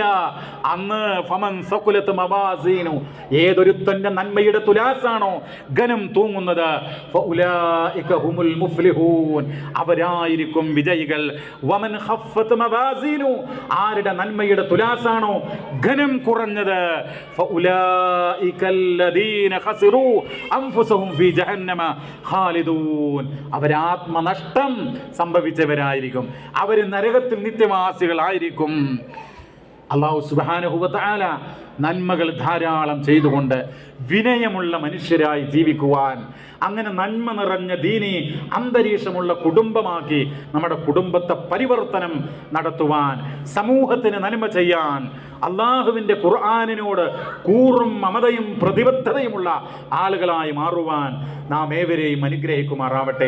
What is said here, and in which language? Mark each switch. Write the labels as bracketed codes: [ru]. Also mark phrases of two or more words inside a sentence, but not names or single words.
[ml] അന്ന് [ar] فمن ثقلت موازينه, [ml] ഏതൊരുത്തന്റെ നന്മയുടെ തുലാസാണോ ഘനം തൂങ്ങുന്നത്, [ar] فأولئك هم المفلحون, [ml] അവരായിരിക്കും വിജയികൾ. [ar] ومن خفت موازينه, [ml] ആരുടെ നന്മയുടെ തുലാസാണോ ഘനം കുറഞ്ഞത്, [ar] فأولئك الذين خسروا أنفسهم في جهنم خالدون, [ml] അവർ ആത്മനഷ്ടം സംഭവിച്ചവരായിരിക്കും, അവർ നരകത്തിൽ നിത്യവാസികളായിരിക്കും. [ar] الله سبحانه وتعالى [ml] നന്മകൾ ധാരാളം ചെയ്തുകൊണ്ട് വിനയമുള്ള മനുഷ്യരായി ജീവിക്കുവാൻ, അങ്ങനെ നന്മ നിറഞ്ഞ ദീനി അന്തരീക്ഷമുള്ള കുടുംബമാക്കി നമ്മുടെ കുടുംബത്തെ പരിവർത്തനം നടത്തുവാൻ, സമൂഹത്തിന് നന്മ ചെയ്യാൻ, അള്ളാഹുവിൻ്റെ ഖുർആനിനോട് കൂറും മമതയും പ്രതിബദ്ധതയുമുള്ള ആളുകളായി മാറുവാൻ നാം ഏവരെയും അനുഗ്രഹിക്കുമാറാവട്ടെ.